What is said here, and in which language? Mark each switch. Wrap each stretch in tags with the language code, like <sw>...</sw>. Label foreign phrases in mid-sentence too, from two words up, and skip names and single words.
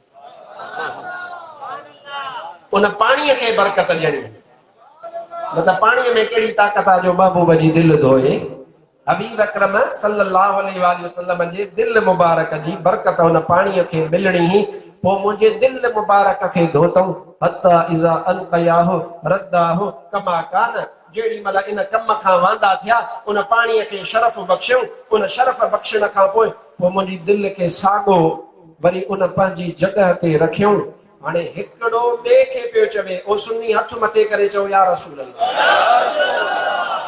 <sd>उन पाणीअ खे बरकत ॾियणी। मतिलबु पाणीअ में कहिड़ी ताक़त आहे जो महबूब जी दिलि धोए? हबीब अकरम</sd> <ar>صلى الله عليه وسلم</ar> <sd>जे दिलि मुबारक जी बरकत उन पाणीअ खे मिलणी ही। पोइ मुंहिंजे दिलि मुबारक खे धोतऊं।</sd> <ar>حتى إذا أنقياه رداه كما كان.</ar> <sd>जेॾी महिल इन कम खां वांदा थिया उन पाणीअ खे शरफ़ बख़्शियूं। उन शरफ़ बख़्शण खां पोइ मुंहिंजी दिलि खे साॻो वरी उन पंहिंजी जॻह ते रखियूं। हाणे हिकिड़ो ॿिए खे पियो चवे, ओ सुन्नी हथ मथे करे चओ</sd> <ar>يا رسول الله.</ar>